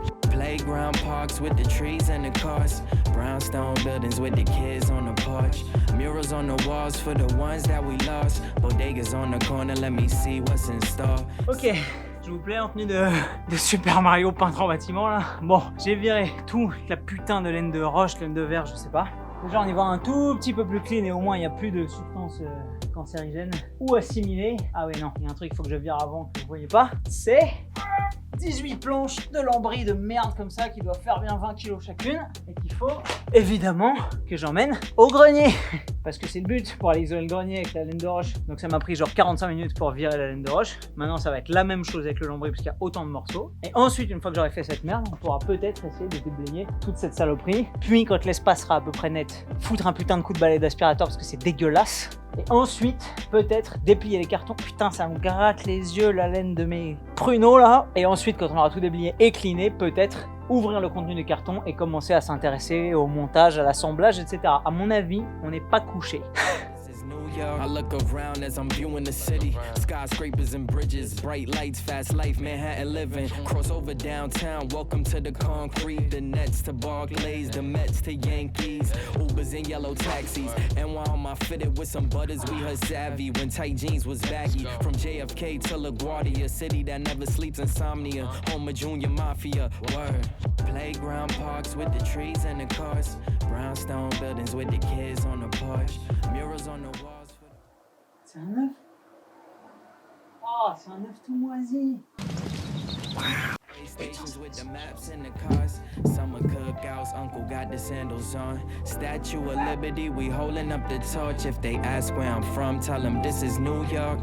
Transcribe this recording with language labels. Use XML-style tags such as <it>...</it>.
<en>Playground parks with the trees and the cars, brownstone buildings with the kids on the porch, murals on the walls for the ones that we lost, bodegas on the corner, let me see what's in store.</en> <fr>Ok, je vous plais en tenue de Super Mario peintre en bâtiment là. Bon, j'ai viré toute la putain de laine de roche, laine de verre, je sais pas. Déjà on y voit un tout petit peu plus clean et au moins il n'y a plus de substances cancérigènes ou assimilées. Ah ouais non, il y a un truc qu'il faut que je vire avant que vous voyez pas, c'est 18 planches de lambris de merde comme ça qui doivent faire bien 20 kg chacune et qu'il faut évidemment que j'emmène au grenier parce que c'est le but pour aller isoler le grenier avec la laine de roche. Donc ça m'a pris genre 45 minutes pour virer la laine de roche. Maintenant ça va être la même chose avec le lambris parce qu'il y a autant de morceaux. Et ensuite une fois que j'aurai fait cette merde, on pourra peut-être essayer de déblayer toute cette saloperie. Puis quand l'espace sera à peu près net, foutre un putain de coup de balai d'aspirateur parce que c'est dégueulasse. Et ensuite, peut-être déplier les cartons. Putain, ça me gratte les yeux, la laine de mes pruneaux là. Et ensuite, quand on aura tout déplié et cleané, peut-être ouvrir le contenu du carton et commencer à s'intéresser au montage, à l'assemblage, etc. À mon avis, on n'est pas couché.</fr> <en>I look around as I'm viewing the city. Skyscrapers and bridges, bright lights, fast life, Manhattan living. Cross over downtown, welcome to the concrete. The Nets to Barclays, the Mets to Yankees. Ubers and yellow taxis. And while I'm fitted with some butters, we heard savvy when tight jeans was baggy. From JFK to LaGuardia, city that never sleeps, insomnia. Home of Junior Mafia, word. Playground parks with the trees and the cars. Brownstone buildings with the kids on the porch. Murals on the walls.</en> <fr>C'est un œuf. Oh, c'est un œuf tout moisi.</fr> <en>Stations with the maps and the cars. Summer cookouts, uncle got the sandals on. Statue of Liberty, we holding up the torch. If they ask where I'm from, tell them this is New York.</en>